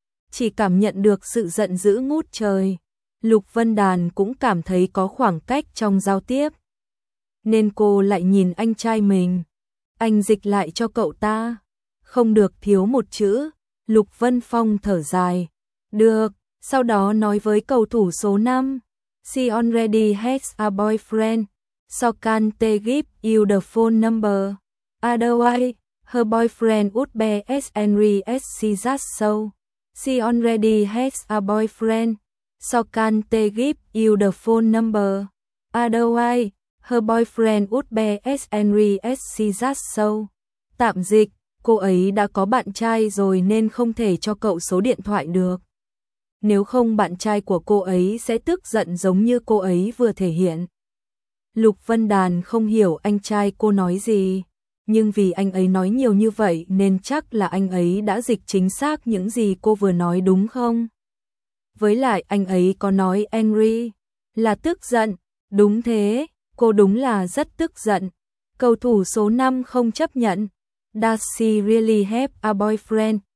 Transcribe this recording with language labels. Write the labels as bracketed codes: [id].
[vi] Chỉ cảm nhận được sự giận dữ ngút trời. Lục Vân Đàn cũng cảm thấy có khoảng cách trong giao tiếp. Nên cô lại nhìn anh trai mình. Anh dịch lại cho cậu ta. Không được thiếu một chữ. Lục Vân Phong thở dài. Được, sau đó nói với cầu thủ số 5. [en] She already has a boyfriend, so can they give you the phone number? Otherwise, her boyfriend would be as angry as she just saw. She already has a boyfriend, so can they give you the phone number? Otherwise, her boyfriend would be as angry as she just saw. [vi] Tạm dịch, cô ấy đã có bạn trai rồi nên không thể cho cậu số điện thoại được. Nếu không bạn trai của cô ấy sẽ tức giận giống như cô ấy vừa thể hiện. Lục Vân Đàn không hiểu anh trai cô nói gì. Nhưng vì anh ấy nói nhiều như vậy nên chắc là anh ấy đã dịch chính xác những gì cô vừa nói đúng không? Với lại anh ấy có nói angry là tức giận. Đúng thế, cô đúng là rất tức giận. Cầu thủ số 5 không chấp nhận. [en] Does she really have a boyfriend?